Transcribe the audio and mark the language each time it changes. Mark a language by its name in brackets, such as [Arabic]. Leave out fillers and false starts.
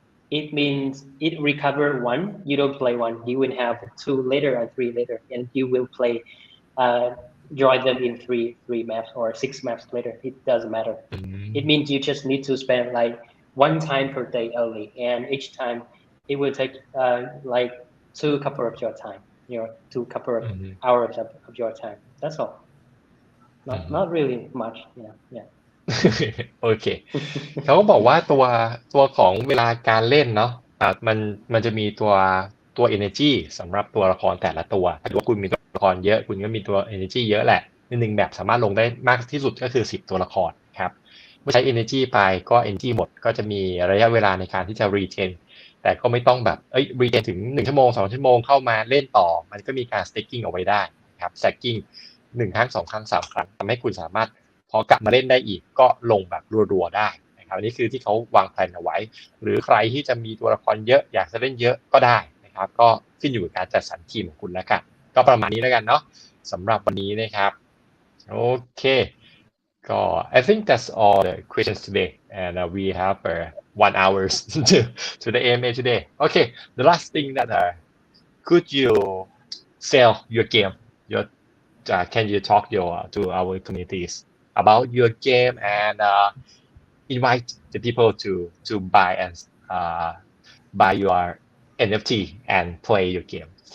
[English] It means it recover 1, you don't play 1, you will have 2 later and 3 later, and you will play, join them in 3 maps or 6 maps later. It doesn't matter. It means you just need to spend like 1 time per day only, and each time it will take like 2 couple of your time, 2 couple of hours of your time. That's all. Not really much. Yeah. [Thai] โอเคเขาก็บอกว่าตัวของเวลาการเล่นเนาะมันจะมีตัว energy สำหรับตัวละครแต่ละตัวถ้าว่าคุณมีตัวละครเยอะคุณก็มีตัว energy เยอะแหละใน1แบบสามารถลงได้มากที่สุดก็คือ10ตัวละครครับเมื่อใช้ energy ไปก็ energy หมดก็จะมีระยะเวลาในการที่จะ retain แต่ก็ไม่ต้องแบบretain ถึง1ชั่วโมง2ชั่วโมงเข้ามาเล่นต่อมันก็มีการ stacking เอาไว้ได้ครับ stacking 1 ครั้ง 2 ครั้ง 3 ครั้งทำให้คุณสามารถพอกลับมาเล่นได้อีกก็ลงแบบรัวๆได้นะครับอันนี้คือที่เขาวางแผนเอาไว้ หรือใครที่จะมีตัวละครเยอะอยากจะเล่นเยอะก็ได้นะครับก็ขึ้นอยู่กับการจัดสรรทีมของคุณแล้วกันก็ประมาณนี้แล้วกันเนาะสำหรับวันนี้นะครับโอเคก็ [English] I think that's all the questions today and we have 1 hour to the AMA today. Okay, the last thing that could you sell your game? Can you talk to our communities about your game and invite the people to buy and buy your NFT and play your game?